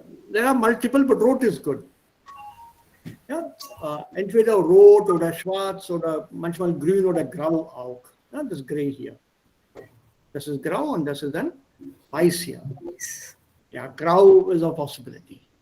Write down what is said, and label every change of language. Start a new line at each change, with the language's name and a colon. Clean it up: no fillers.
English: There are multiple, but rot is good.
German: Ja, entweder rot oder schwarz oder manchmal grün oder grau auch. Ja, das ist grey hier. Das ist grau und das ist dann weiß hier.
English: Ja, grau is a possibility.